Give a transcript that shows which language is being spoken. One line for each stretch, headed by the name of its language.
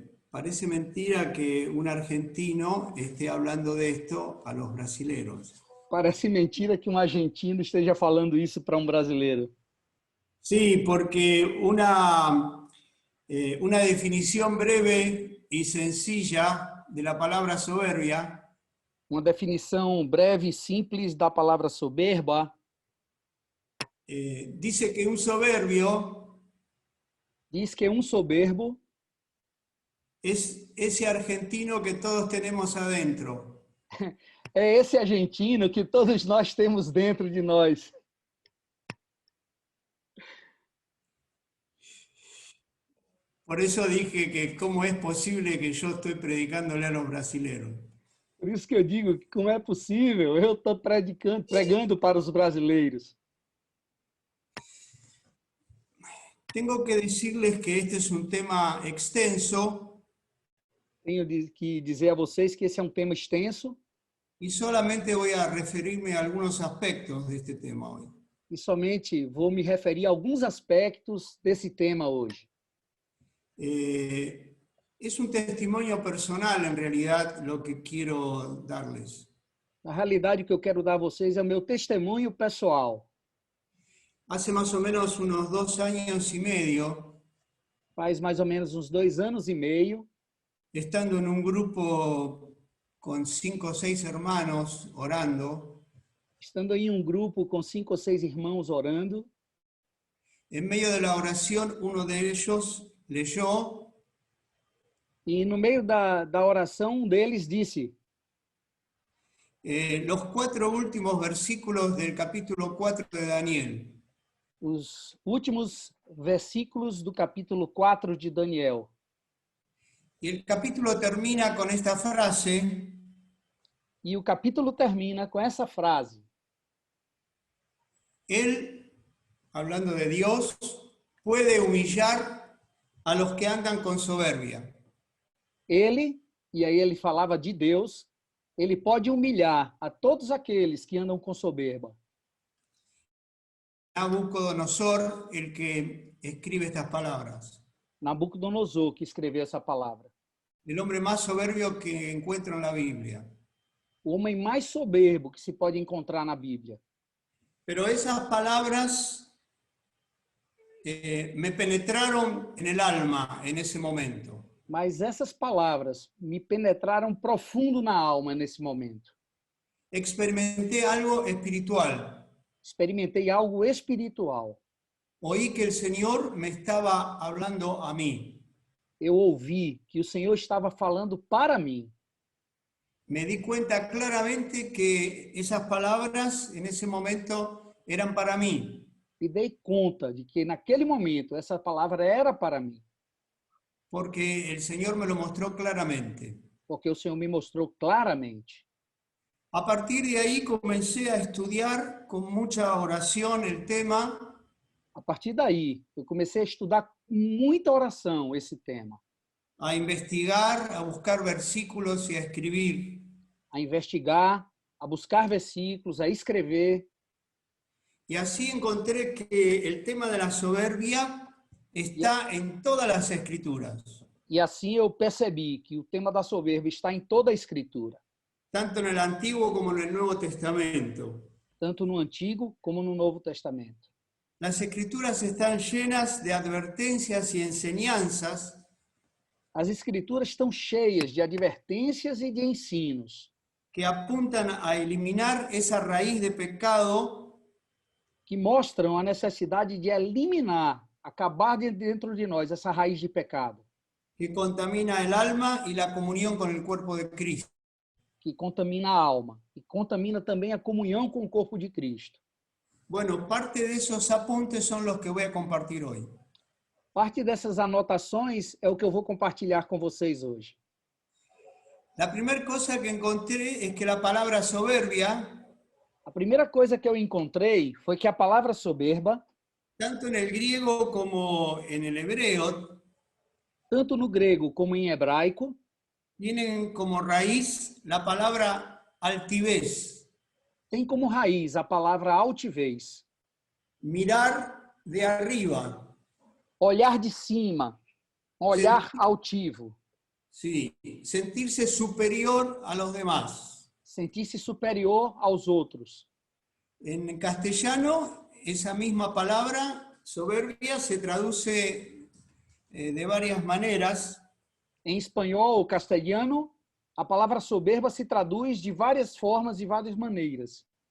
Spanish: Parece mentira que un argentino esté hablando de esto a los brasileros.
Portuguese: Parece mentira que um argentino esteja falando isso para um brasileiro.
Spanish: Sí, porque una definición breve y sencilla de la palabra soberbia.
Portuguese: Uma definição breve e simples da palavra soberba.
Spanish: Dice que un soberbio.
Portuguese: Diz que um soberbo.
Spanish: Es ese argentino que todos tenemos adentro.
Portuguese: É esse argentino que todos nós temos dentro de nós.
Spanish: Por eso dije que cómo es posible que yo estoy predicándole a los brasileros.
Portuguese: Por isso que eu digo que como é possível, eu estou pregando para os brasileiros.
Spanish: Tengo que decirles que este es un tema extenso.
Portuguese: Tenho que dizer a vocês que esse é um tema extenso.
Spanish: Y solamente voy a referirme a algunos aspectos de este tema hoy.
Portuguese: E somente vou me referir a alguns aspectos desse tema hoje.
Spanish: Es un testimonio personal, en realidad, lo que quiero darles.
Portuguese: Na realidade, o que eu quero dar a vocês é o meu testemunho pessoal.
Spanish: Hace más o menos unos 2 años y medio.
Portuguese: Faz mais ou menos uns 2 anos e meio.
Spanish: Estando en un grupo con 5 o 6 hermanos orando.
Portuguese: Estando em um grupo com 5 ou 6 irmãos orando.
Spanish: En medio de la oración, uno de ellos leyó.
Portuguese: E no meio da oração, um deles disse:
Spanish: los 4 últimos versículos del capítulo 4 de Daniel.
Portuguese: Os últimos versículos do capítulo 4 de Daniel.
Spanish: Y el capítulo termina con esta frase:
Portuguese: E o capítulo termina com essa frase.
Spanish: Él, hablando de Dios, puede humillar a los que andan con soberbia.
Portuguese: Ele, e aí ele falava de Deus, ele pode humilhar a todos aqueles que andam com soberba.
Spanish: Nabucodonosor, el que escribe estas palabras.
Portuguese: Nabucodonosor que escreveu essa palavra.
Spanish: El hombre más soberbio que encuentro en la Biblia.
Portuguese: O homem mais soberbo que se pode encontrar na Bíblia.
Spanish: Pero esas palabras me penetraron en el alma en ese momento.
Portuguese: Mas essas palavras me penetraram profundo na alma nesse momento.
Spanish: Experimenté algo espiritual.
Portuguese: Experimentei algo espiritual.
Spanish: Oí que el Señor me estaba hablando a mí.
Portuguese: Eu ouvi que o Senhor estava falando para mim.
Spanish: Me di cuenta claramente que esas palabras en ese momento eran para mí.
Portuguese: Me dei conta de que naquele momento essa palavra era para mim.
Spanish: Porque el Señor me lo mostró claramente.
Portuguese: Porque o Senhor me mostrou claramente.
Spanish: A partir de ahí comencé a estudiar con mucha oración el tema.
Portuguese: A partir daí, eu comecei a estudar com muita oração esse tema.
Spanish: A investigar, a buscar versículos y a escribir.
Portuguese: A investigar, a buscar versículos, a escrever.
Spanish: Y así encontré que el tema de la soberbia está en todas las escrituras.
Portuguese: E assim eu percebi que o tema da soberba está em toda a Escritura.
Spanish: Tanto en el Antiguo como en el Nuevo Testamento.
Portuguese: Tanto no Antigo como no Novo Testamento.
Spanish: Las Escrituras están llenas de advertencias y enseñanzas.
Portuguese: As Escrituras estão cheias de advertências e de ensinos.
Spanish: Que apuntan a eliminar esa raíz de pecado.
Portuguese: Que mostram a necessidade de eliminar, acabar dentro de nós essa raiz de pecado.
Spanish: Que contamina el alma y la comunión con el cuerpo de Cristo.
Portuguese: Que contamina a alma e contamina também a comunhão com o corpo de Cristo.
Spanish: Bueno, parte de esos apuntes son los que voy a compartir hoy.
Portuguese: Parte dessas anotações é o que eu vou compartilhar com vocês hoje.
Spanish: La primera cosa que encontré es que la palabra soberbia,
Portuguese: a primeira coisa que eu encontrei foi que a palavra soberba,
Spanish: tanto en el griego como en el hebreo,
Portuguese: tanto no grego como em hebraico,
Spanish: tienen como raíz la palabra altivez.
Portuguese: Tem como raiz a palavra altivez.
Spanish: Mirar de arriba.
Portuguese: Olhar de cima, olhar altivo.
Spanish: Sí, sentirse superior a los demás.
Portuguese: Sentir-se superior aos outros.
Spanish: En castellano, esa misma palabra, soberbia, se traduce de varias maneras.
Portuguese: Em espanhol ou castelhano, a palavra soberba se traduz de várias formas e várias maneiras.